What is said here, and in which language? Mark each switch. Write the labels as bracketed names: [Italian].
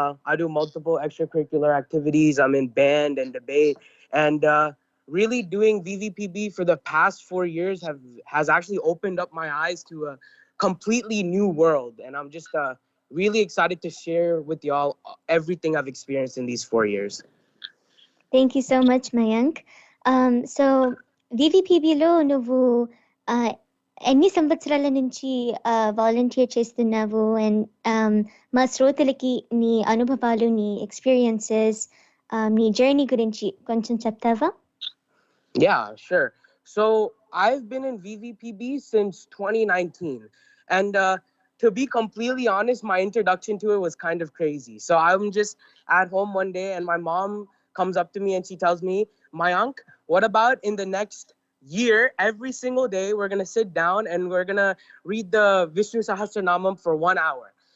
[English] I do multiple extracurricular activities. I'm in band and debate and really doing VVPB for the past 4 years has actually opened up my eyes to a completely new world. And I'm just really excited to share with y'all everything I've experienced in these 4 years. Thank you so much, Mayank. [Telugu] So VVPBలో నువ్వు ఎన్ని సంవత్సరాల నుంచి volunteer చేస్తున్నావు? And మా శ్రోతలకి నీ అనుభవాలు, నీ ఎక్స్పీరియన్సెస్, నీ జర్నీ గురించి కొంచెం చెప్తావా? [English] Yeah, sure. So I've been in VVPB since 2019. And to be completely honest, my introduction to it was kind of crazy. So I'm just at home one day and my mom comes up to me and she tells me, Mayank, what about in the next year, every single day, we're going to sit down and we're going to read the Vishnu Sahasranamam for 1 hour.